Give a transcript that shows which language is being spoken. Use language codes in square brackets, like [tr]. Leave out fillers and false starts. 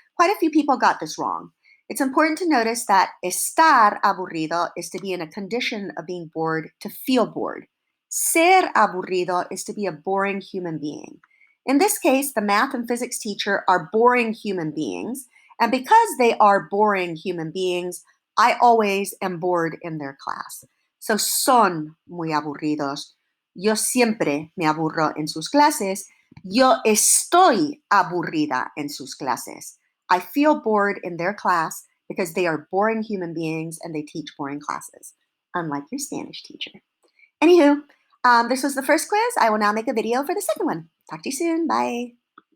[en] Quite a few people got this wrong. It's important to notice that estar aburrido is to be in a condition of being bored, to feel bored. Ser aburrido is to be a boring human being. In this case, the math and physics teacher are boring human beings, And because they are boring human beings, I always am bored in their class. [es] So son muy aburridos. Yo siempre me aburro en sus clases. Yo estoy aburrida en sus clases. [en] I feel bored in their class because they are boring human beings and they teach boring classes, unlike your Spanish teacher. Anywho, this was the first quiz. I will now make a video for the second one. Talk to you soon. Bye.